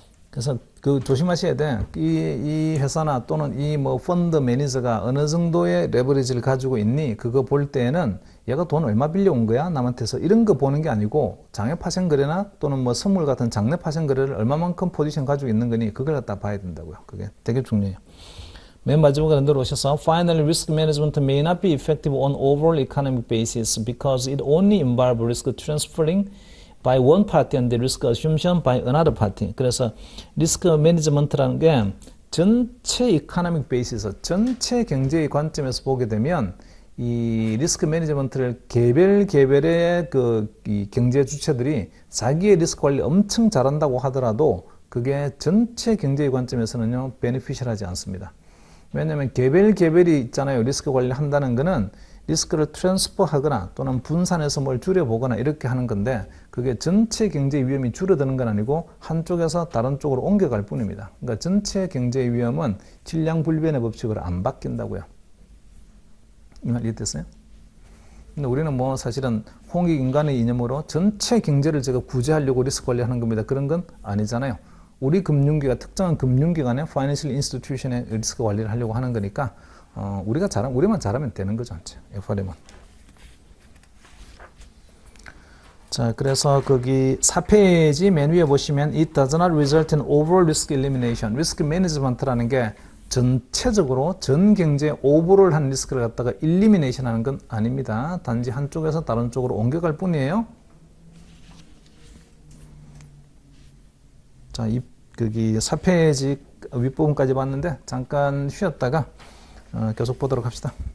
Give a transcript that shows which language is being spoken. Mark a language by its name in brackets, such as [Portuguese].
[Korean] 그래서 그 조심하셔야 돼. 이 회사나 또는 이 뭐 펀드 매니저가 어느 정도의 레버리지를 가지고 있니? 그거 볼 때에는 얘가 돈 얼마 빌려온 거야? 남한테서 이런 거 보는 게 아니고 장외 파생 거래나 또는 뭐 선물 같은 장내 파생 거래를 얼마만큼 포지션 가지고 있는 거니? 그걸 갖다 봐야 된다고요. 그게 되게 중요해요. 맨 마지막에 내려오셔서 [English] Finally, risk management may not be effective on overall economic basis because it only involves risk transferring by one party and the risk assumption by another party. [Korean] 그래서 리스크 매니지먼트라는 게 전체 이코노믹 베이스에서 전체 경제의 관점에서 보게 되면 이 리스크 매니지먼트를 개별의 이 경제 주체들이 자기의 리스크 관리 엄청 잘한다고 하더라도 그게 전체 경제의 관점에서는요, 베네피셜하지 않습니다. 왜냐하면 개별이 있잖아요. 리스크 관리를 한다는 거는 리스크를 트랜스퍼 하거나 또는 분산해서 뭘 줄여보거나 이렇게 하는 건데 그게 전체 경제 위험이 줄어드는 건 아니고 한쪽에서 다른 쪽으로 옮겨갈 뿐입니다. 그러니까 전체 경제 위험은 질량 불변의 법칙으로 안 바뀐다고요. 이 말 이해됐어요? 근데 우리는 뭐 사실은 홍익인간의 이념으로 전체 경제를 제가 구제하려고 리스크 관리하는 겁니다. 그런 건 아니잖아요. 우리 금융기관, 특정한 금융기관의 파이낸셜 인스티튜션의 리스크 관리를 하려고 하는 거니까 우리만 잘하면 되는 거죠. FRM은. 자, 그래서 거기 4페이지 맨 위에 보시면 [English] It does not result in overall risk elimination. [Korean] 리스크 매니지먼트라는 게 전체적으로 전 경제 오버롤한 리스크를 갖다가 일리미네이션 하는 건 아닙니다. 단지 한쪽에서 다른 쪽으로 옮겨갈 뿐이에요. 자, 거기 4페이지 윗부분까지 봤는데 잠깐 쉬었다가 계속 보도록 합시다.